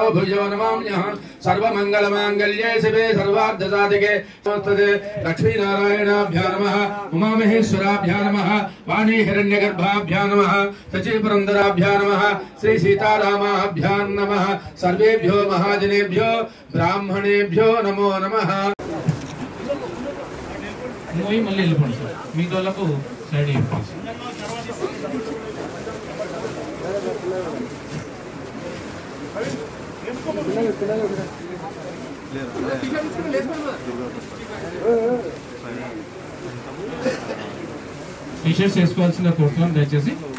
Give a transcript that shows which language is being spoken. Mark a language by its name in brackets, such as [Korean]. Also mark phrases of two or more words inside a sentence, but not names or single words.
[Sanskrit] भूयो नमाम्यहं सर्वमङ्गलमाङ्गल्ये शिवे सर्वार्थसाधिके नमस्ते लक्ष्मीनारायणाभ्यां नमः उमामहेश्वराभ्यां नमः वाणी हिरण्यगर्भाभ्यां नमः शचीपुरन्दराभ्यां नमः श्री सीतारामाभ्यां नमः सर्वेभ्यो महाजनेभ्यो ब्राह्मणेभ्यो नमो नमः मोई मल्ली [Telugu] వెళ్ళిపోండి సార్ మీదోలకు సైడ్ ఇవ్వండి టీ-షర్ట్స్ వేసుకోవాల్సిన కోరుతున్నాం దయచేసి